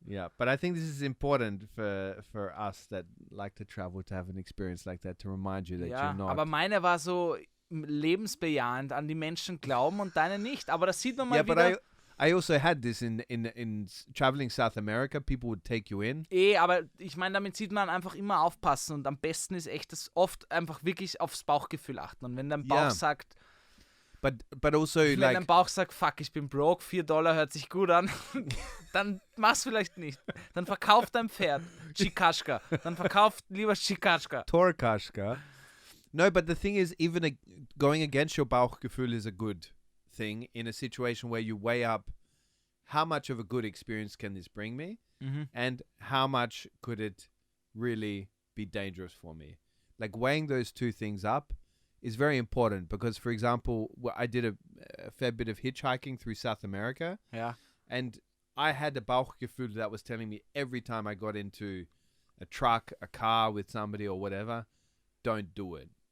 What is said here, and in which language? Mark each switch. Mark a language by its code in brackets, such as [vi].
[en] Yeah, but I think this is important for us that like to travel to have an experience like that, to remind you that you're not. [de] Aber meine war so lebensbejahend, an die Menschen glauben und deine nicht. Aber das sieht man mal wieder. [en] But I also had this in traveling South America. People would take you in. [de] Aber ich meine, damit sieht man einfach immer aufpassen, und am besten ist echt das oft einfach wirklich aufs Bauchgefühl achten. Und wenn dein Bauch sagt, [en] but also [de] Wenn [en] like [de] dein Bauch sagt, fuck, ich bin broke, $4 hört sich gut an, dann mach's vielleicht nicht. Dann verkauf dein Pferd, Chikashka. Dann verkauf lieber Chikashka. Torkashka. [en] No, but the thing is, even going against your Bauchgefühl is a good thing in a situation where you weigh up how much of a good experience can this bring me, and how much could it really be dangerous for me. Like weighing those two things up is very important because, for example, I did a fair bit of hitchhiking through South America, and I had a Bauchgefühl that was telling me every time I got into a truck, a car with somebody or whatever, don't do it.